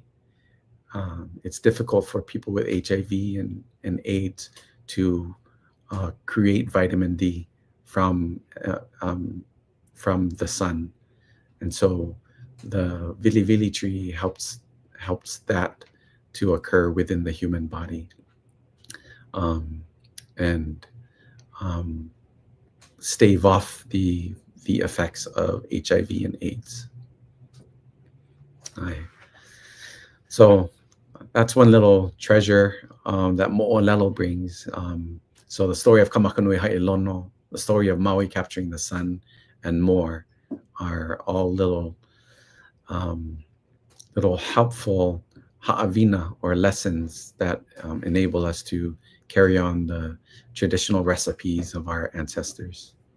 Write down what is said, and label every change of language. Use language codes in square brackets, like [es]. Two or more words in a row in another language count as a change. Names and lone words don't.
[en] It's difficult for people with HIV and AIDS to create vitamin D from the sun, and so the vilivili tree helps that to occur within the human body, and stave off the effects of HIV and AIDS. So that's one little treasure that moʻolelo brings. So the story of Kamakanui Haiʻilono, the story of Maui capturing the sun, and more are all little helpful ha'awina, or lessons that enable us to carry on the traditional recipes of our ancestors.